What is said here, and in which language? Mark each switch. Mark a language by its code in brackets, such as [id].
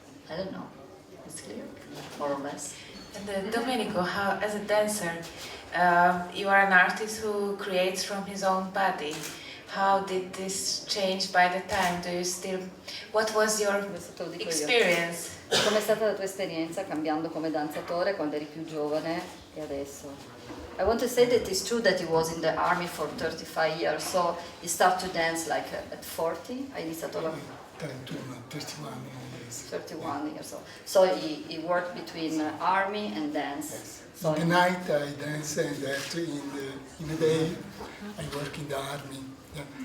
[en] I don't know. It's clear, more or less. And Domenico, how, as a dancer, you are an artist who creates from his own body. How did this change by the time? Do you still? What was your experience? [it] Com'è stata la tua esperienza cambiando come danzatore quando eri più giovane e adesso? [en] I want to say that it's true that he was in the army for 35 years, so he started to dance like at 40. [it] Hai iniziato la... [en] 31 years old. So he worked between army and dance. Yes. So in the night I dance, and in the day I work in the army. Yeah.